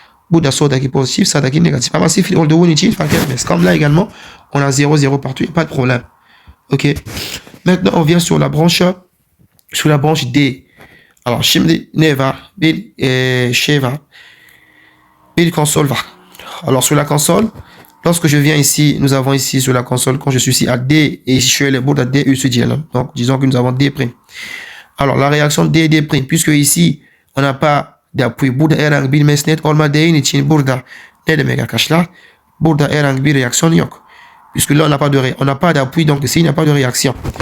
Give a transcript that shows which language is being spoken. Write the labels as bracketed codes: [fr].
[tr] Burada soldaki pozitif, sağdaki negatif. Ama sıfır olduğu için fark etmez. [fr] Comme là également, on a 0, 0 partout, il n'y a pas de problème. Ok. Maintenant, on vient sur la branche D. [tr] Alors, şimdi ne var? Bir şey var. Bir console var. [fr] Alors, sur la console, lorsque je viens ici, nous avons ici sur la console, quand je suis ici à D, et ici je suis à bout de D, [tr] üstü diyelim. [fr] Donc, disons que nous avons D'. Alors, la réaction D', puisque ici, on n'a pas d'appui. [tr] Burada herhangi bir mesnet olmadığı için burada ne demek arkadaşlar? Burada herhangi bir reaksiyon yok. [fr] Puisque là, on n'a pas d'appui, donc ici, il n'y a pas de réaction.